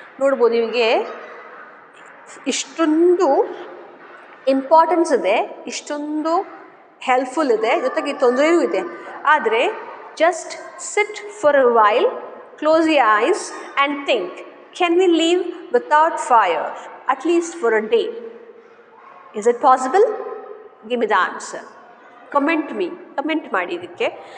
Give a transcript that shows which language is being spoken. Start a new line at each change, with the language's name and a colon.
Kannada: ನೋಡ್ಬೋದು, ನಿಮಗೆ ಇಷ್ಟೊಂದು ಇಂಪಾರ್ಟೆನ್ಸ್ ಇದೆ, ಇಷ್ಟೊಂದು ಹೆಲ್ಪ್ಫುಲ್ ಇದೆ, ಜೊತೆಗೆ ತೊಂದರೆಯೂ ಇದೆ.
English: ಆದರೆ just sit for a while, close your eyes and think, can we live without fire at least for a day? Is it possible? Give me the answer.
Kannada: Comment ಮಾಡಿ ಇದಕ್ಕೆ.